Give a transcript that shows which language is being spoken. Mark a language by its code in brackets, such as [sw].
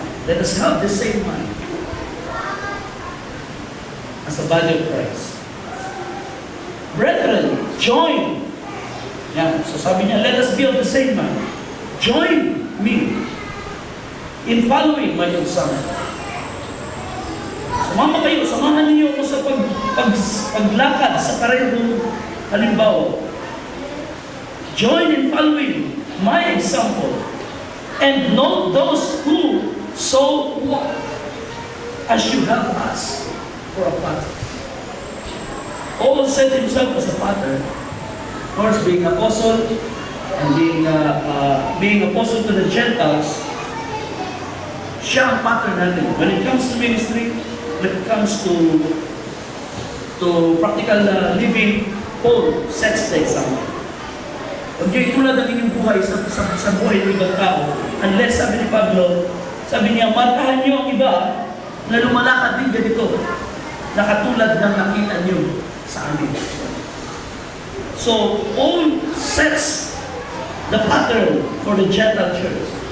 [en] Let us have the same mind as a body of Christ. Brethren, join. [tl] Yan. So sabi niya, [en] let us be of the same mind. Join me in following my example. [tl] Sumama kayo, samahan niyo ako sa paglakad sa parehong halimbawa. [en] Join in following my example and note those who so walk as you have us for a pattern. Paul set himself as a pattern. Of course, being apostle and being apostle to the Gentiles, [tl] siya ang pattern natin. [en] When it comes to ministry, when it comes to practical living, Paul sets the example. [tl] Huwag niyo itulad ang inyong buhay sa buhay ng ibang tao. Unless, sabi ni Pablo, sabi niya, markahan niyo ang iba na lumalakad din ganito, na katulad ng nakita niyo sa amin. [en] So, Paul sets the pattern for the Gentile church.